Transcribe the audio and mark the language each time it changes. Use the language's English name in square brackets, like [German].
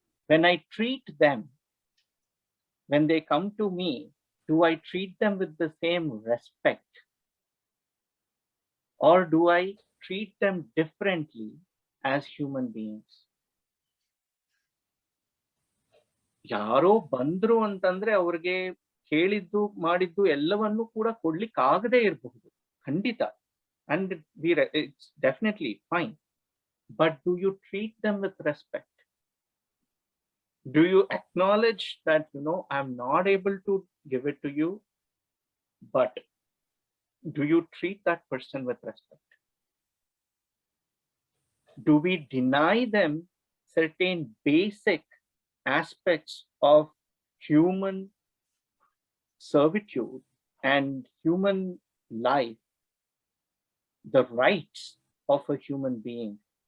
[English] When I treat them, when they come to me, do I treat them with the same respect, or do I treat them differently as human beings? [Kannada] ಯಾರೋ ಬಂದ್ರು ಅಂತಂದ್ರೆ ಅವ್ರಿಗೆ ಹೇಳಿದ್ದು ಮಾಡಿದ್ದು ಎಲ್ಲವನ್ನೂ ಕೂಡ ಕೊಡ್ಲಿಕ್ಕೆ ಆಗದೆ ಇರಬಹುದು, ಖಂಡಿತ, [English] and it's definitely fine, but do you treat them with respect? Do you acknowledge that, I'm not able to give it to you, but do you treat that person with respect? Do we deny them certain basic aspects of human servitude and human life, the rights of a human being?